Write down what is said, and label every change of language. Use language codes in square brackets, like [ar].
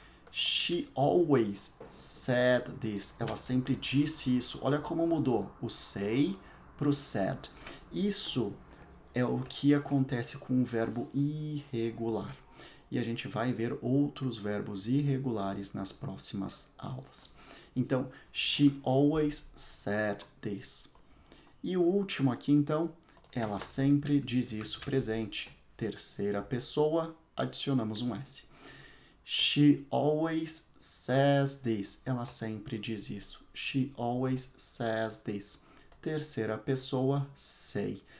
[en] She always said this. [pt] Ela sempre disse isso. Olha como mudou o say para o said. Isso é o que acontece com o verbo irregular. E a gente vai ver outros verbos irregulares nas próximas aulas. [en] Então, she always said this. [pt] E o último aqui, então, ela sempre diz isso presente. Terceira pessoa, adicionamos um S. [en] She always says this. [pt] Ela sempre diz isso. [en] She always says this. [pt] Terceira pessoa, [en] say.